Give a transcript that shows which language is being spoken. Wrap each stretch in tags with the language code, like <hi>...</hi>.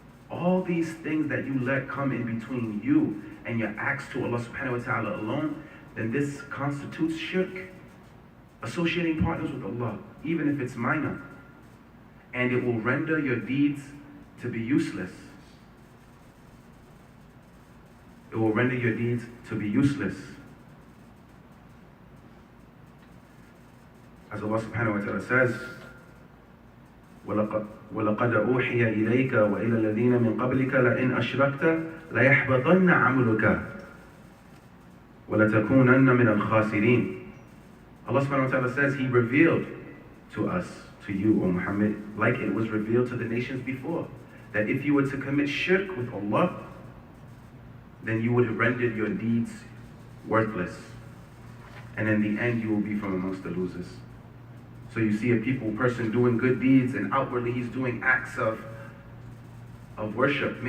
<en>All these things that you let come in between you and your acts to Allah subhanahu wa ta'ala alone, then this constitutes shirk, associating partners with Allah, even if it's minor. And it will render your deeds to be useless. It will render your deeds to be useless. As Allah subhanahu wa ta'ala says,</en> <ar>وَلَقَدْ أُوحِيَ إِلَيْكَ وَإِلَى الَّذِينَ مِنْ قَبْلِكَ لَإِنْ أَشْرَكْتَ لَيَحْبَطَنَّ عَمْلُكَ وَلَتَكُونَنَّ مِنَ الْخَاسِرِينَ.</ar> <en>Allah subhanahu wa ta'ala says He revealed to us, to you, O Muhammad, like it was revealed to the nations before, that if you were to commit shirk with Allah, then you would have rendered your deeds worthless. And in the end, you will be from amongst the losers. So you see a person doing good deeds, and outwardly he's doing acts of worship.</en>